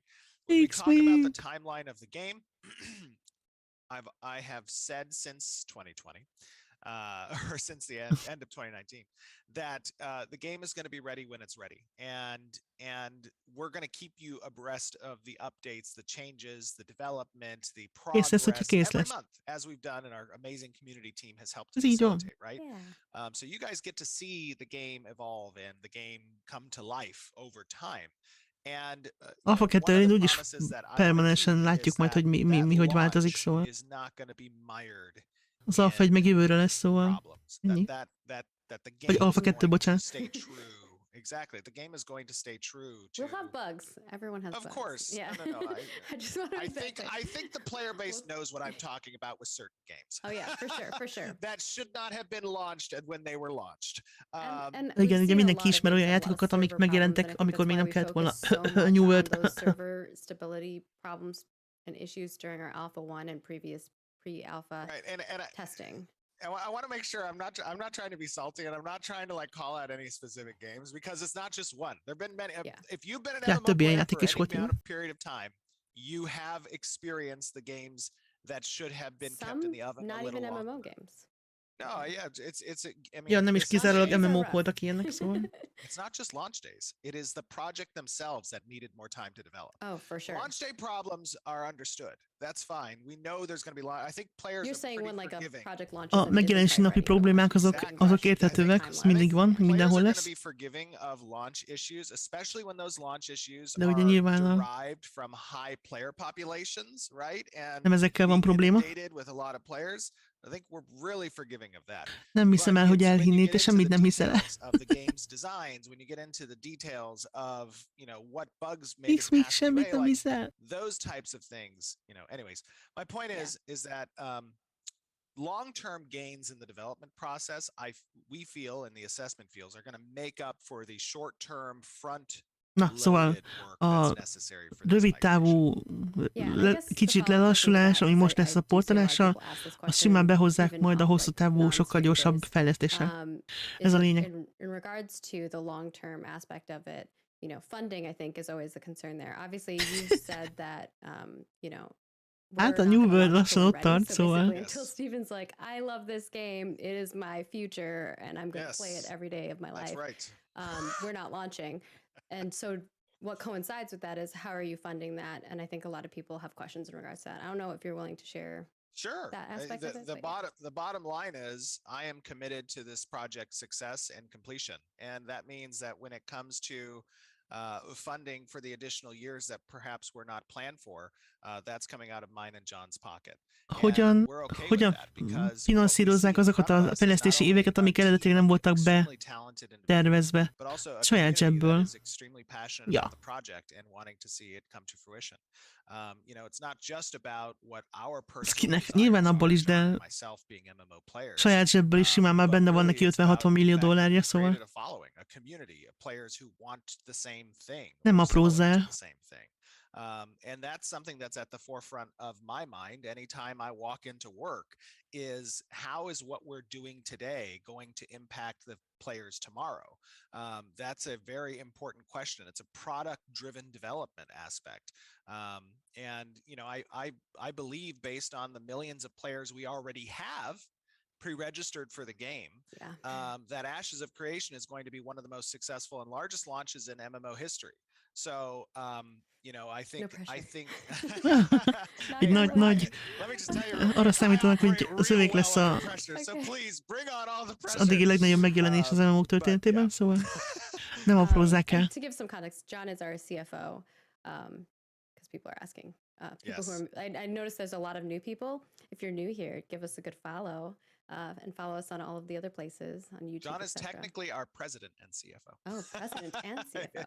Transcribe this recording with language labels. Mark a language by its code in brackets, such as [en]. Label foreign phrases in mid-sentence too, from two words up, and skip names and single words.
[en] When we talk about the timeline of the game, I have said since 2020, or since the end of 2019, that the game is going to be ready when it's ready, and we're going to keep you abreast of the updates, the changes, the development, the progress every month, as we've done, and our amazing community team has helped to facilitate, right? Yeah. So you guys get to see the game evolve and the game come to life over time. And [hu] Alpha 2-én úgyis permanensen látjuk majd, hogy mi hogy változik, szóval. Az Alpha 1 meg jövőre lesz, szóval. Ennyi. Vagy Alpha 2, bocsánat. [en] Exactly. The game is going to stay true to... We'll have bugs. Everyone has bugs. Of course. Yeah. No. I just want to I think the player base knows what I'm talking about with certain games. Oh yeah, for sure. That should not have been launched when they were launched. [hu] Igen, ugye mindenki ismer olyan játékokat, amik megjelentek, amikor még nem kellett volna New World. [en] Server stability problems and issues during our Alpha 1 and previous pre-alpha testing. I want to make sure I'm not trying to be salty, and I'm not trying to call out any specific games, because it's not just one. There've been many. Yeah. If you've been an MMO player for any amount of period of time, you have experienced the games that should have been kept in the oven a little longer. Not even MMO games. No, yeah, it's. I mean, [hu] ja, nem is kizárólag MMO-k voltak ilyenek, szóval. [en] It's not just launch days. It is the project themselves that needed more time to develop. Oh, for sure. Launch day problems are understood. That's fine. We know there's going to be. I think players. You're saying when a project launches. [hu] A megjelenési napi problémák azok érthetőek, ez mindig van, mindenhol lesz. [en] Be forgiving of launch issues, especially when those launch issues [hu] de ugye nyilván [en] derived from high player populations, right? And [hu] nem ezekkel van probléma. [en] With a lot of players. I think we're really forgiving of that. [hu] Nem hiszem el, hogy elhinnéd, és semmit nem hiszel el. [en] Of the game's designs, when you get into the details of, what bugs made it [hu] past semmit nem hiszel. [en] Those types of things, anyways. My point is that long-term gains in the development process, we feel, and the assessment feels, are going to make up for the short-term front. [hu] Na, szóval a rövid távú kicsit lelassulás, ami most lesz a portolással, azt simán behozzák majd a hosszú távú, sokkal gyorsabb fejlesztéssel. Ez a lényeg. [en] In regards to the long-term aspect of it, funding, I think, is always the concern there. Obviously, you've said that, [hu] hát a New World lassan ott tart, szóval. [en] Until Steven's like, I love this game, it is my future, and I'm going to play it every day of my life. That's right. We're not launching. And so what coincides with that is, how are you funding that? And I think a lot of people have questions in regards to that. I don't know if you're willing to share that aspect of it. The bottom line is, I am committed to this project's success and completion. And that means that when it comes to funding for the additional years that perhaps were not planned for, that's coming out of mine and John's pocket. [hu] Hogyan finanszírozzák azokat a fejlesztési éveket, amik eredetileg nem voltak betervezve? Saját zsebből. Ja. Skinek nyilván abból is, de saját zsebből is simán már benne van neki 50-60 millió dollárja, szóval nem aprózzál. [en] And that's something that's at the forefront of my mind anytime I walk into work, is how is what we're doing today going to impact the players tomorrow? That's a very important question. It's a product-driven development aspect. And I believe, based on the millions of players we already have pre-registered for the game, that Ashes of Creation is going to be one of the most successful and largest launches in MMO history. So, I think, [hu] Egy nagy, arra számítanak, hogy az övék lesz az addigi legnagyobb megjelenés az MMO történetében, szóval nem aprózzák el. [en] To give some context, John is our CFO, because people are asking. People who are, I noticed there's a lot of new people. If you're new here, give us a good follow. And follow us on all of the other places on YouTube. John is technically our president and CFO. Oh, president and CFO.